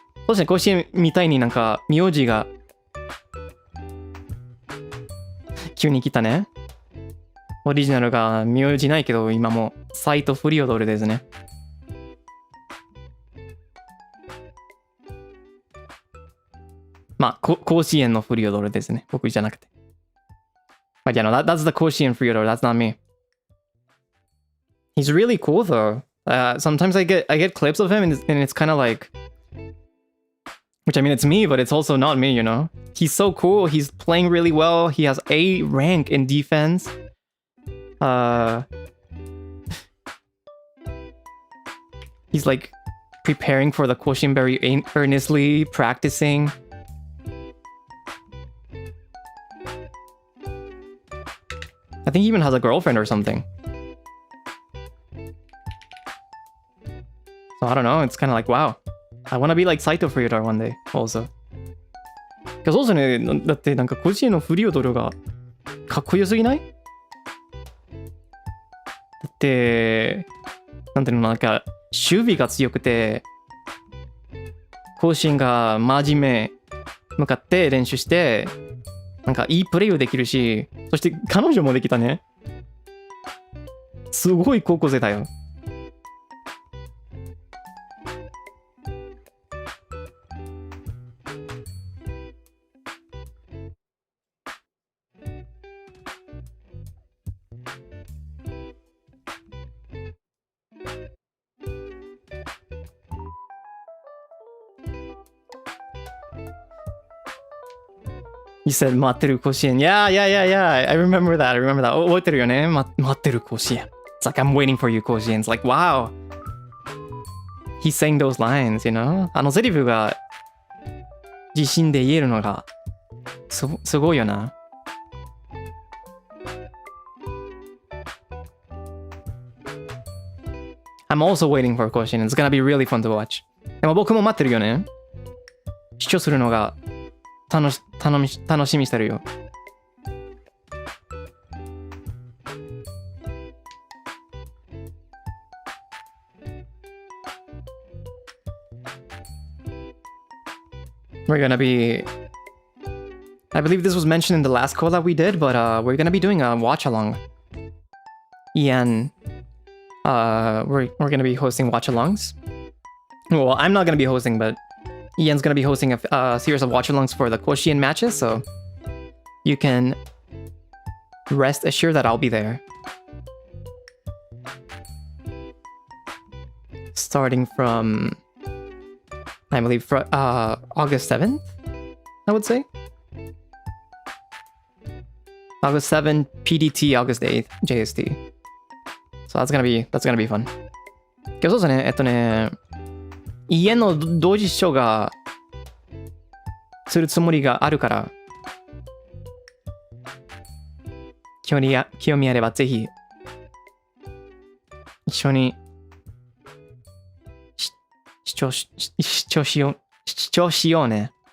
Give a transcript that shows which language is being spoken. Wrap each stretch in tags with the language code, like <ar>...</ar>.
<ja>そうですね、Koshinみたいになんか名字が急に来たね。オリジナルが名字ないけど今もサイトフリオドルですね。まあ、甲子園のフリオドルですね。僕じゃなくて。</ja> <en>But yeah, no, that's the 甲子園 Freodore. That's not me. He's really cool though. Sometimes I get clips of him and it's kind of like, which I mean it's me, but it's also not me, you know. He's so cool. He's playing really well. He has A rank in defense. He's like preparing for the Koshin very earnestly, practicing. I think he even has a girlfriend or something. So I don't know, it's kind of like, wow. I want to be like Saito Freodore one day, also. Because also</en> <ja>ね、だってなんか個人のフリオドルがかっこよすぎない？だって、なんていうの、なんか守備が強くて、個人が真面目向かって練習して、なんかいいプレイをできるし、そして彼女もできたね。すごい高校生だよ。</ja> <en>You said</en> <ja>待ってる甲子園。</ja> <en>Yeah. I remember that.</en> <ja>覚えてるよね。待ってる甲子園。</ja> <en>It's like I'm waiting for you 甲子園。 It's like wow. He's saying those lines, you know?</en> <ja>あのセリフが自信で言えるのがすごいよな。</ja> <en>I'm also waiting for Koshin. It's gonna be really fun to watch.</en> <ja>でも僕も待ってるよね。視聴するのが楽しみしてるよ。</ja> <en>We're gonna be... I believe this was mentioned in the last call that we did, but we're gonna be doing a watch-along. Ian, we're gonna be hosting watch-alongs. Well, I'm not gonna be hosting, but Ian's gonna be hosting a series of watch-alongs for the Koshien matches, so you can rest assured that I'll be there. Starting from... I believe August 7th, I would say. August 7th, PDT, August 8th, JST. So that's gonna be fun.</en> <ja>けどそうですね、家の同時視聴がするつもりがあるから、興味あればぜひ一緒に視聴しようね。</ja>